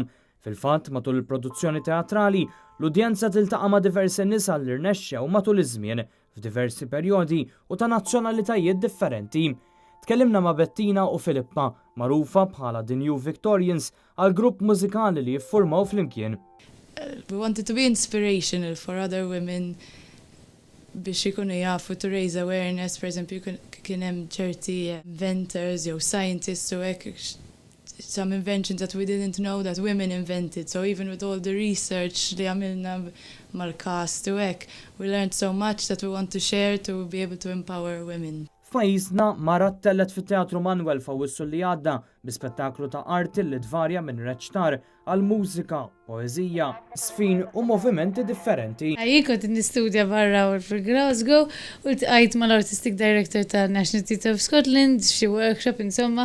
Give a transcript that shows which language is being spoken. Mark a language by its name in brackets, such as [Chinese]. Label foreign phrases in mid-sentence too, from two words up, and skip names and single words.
[Maltese] Fil-fatt matul il-produzzjoni teatrali l-udjenza tiltaqa' ma' diversi nisa li rnexxew matul iż-żmien f'diversi perjodi u ta' nazzjonalitajiet differenti. Tkellimna ma' Bettina u Filippa, magħrufa bħala The New Victorians, għal grupp mużikali li jiffurmaw flimkien. [English] We wanted to be inspirational for other women [Maltese] biex ikunu jafu [English] to raise awareness. [Maltese] Per esempio, kien hemm ċerti inventors jew scientists u hekk [English] some inventions that we didn't know that women invented. So even with all the research [Maltese] li għamilna mal-cast u hekk, [English] we learned so much that we want to share to be able to empower women. [Maltese] F'pajjiżna Mara tellet fit-Teatru Manuel f'Awwissu li għadda bi spettaklu ta' arti li tvarja minn reċtar għal mużika, poeżija, sfin u movimenti differenti. Kont nistudja barra fil-Glasgow u l-tqajt mal- [English] Artistic Director [Maltese] ta' National Theatre of Scotland, xi workshop insomma.